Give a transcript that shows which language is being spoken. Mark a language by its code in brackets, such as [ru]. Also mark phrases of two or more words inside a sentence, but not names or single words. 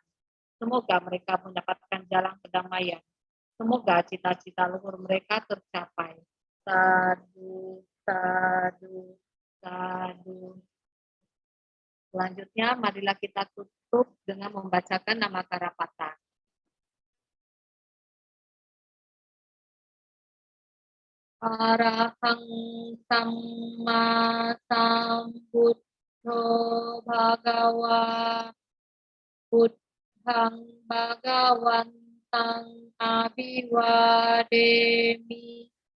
[id] Semoga mereka mendapatkan jalan kedamaian. Semoga cita-cita luhur mereka tercapai. [pi] Sadu, sadu, sadu. [id] Selanjutnya, marilah kita tutup dengan membacakan nama Karapata. [pi] Arahang samma sambuddho bhagawa Buddhang bhagawantang abhiwademi